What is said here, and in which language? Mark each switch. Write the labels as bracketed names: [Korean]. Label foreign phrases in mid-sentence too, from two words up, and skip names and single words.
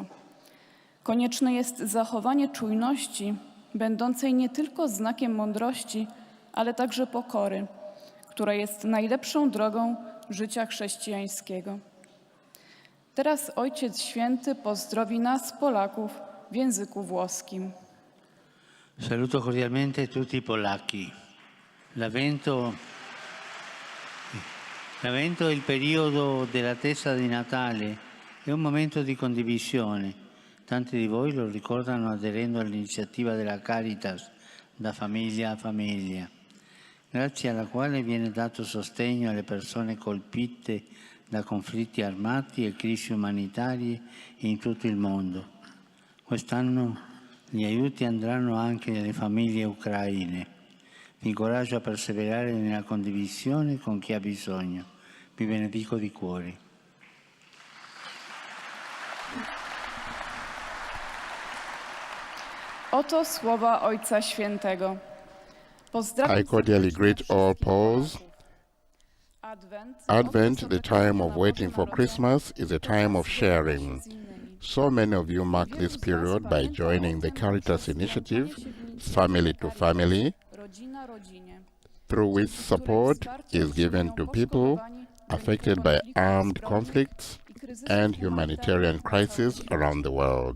[Polish] Konieczne jest zachowanie czujności, będącej nie tylko znakiem mądrości, ale także pokory, która jest najlepszą drogą życia chrześcijańskiego. Teraz Ojciec Święty pozdrowi nas, Polaków, w języku włoskim. [Italian] Saluto cordialmente tutti i polacchi. L'Avvento è il periodo dell'attesa di Natale, è un momento di condivisione. Tanti di voi lo ricordano aderendo all'iniziativa della Caritas da famiglia a famiglia, grazie alla quale viene dato sostegno alle persone colpite da conflitti armati e crisi umanitarie in tutto il mondo. Quest'anno gli aiuti andranno anche alle famiglie ucraine. Vi incoraggio a perseverare nella condivisione con chi ha bisogno. Vi benedico di cuore. [Polish] Oto słowa Ojca Świętego. [English] I cordially greet all Poles. Advent, the time of waiting for Christmas, is a time of sharing. So many of you mark this period by joining the Caritas initiative, Family to Family, through which support is given to people affected by armed conflicts and humanitarian crises around the world.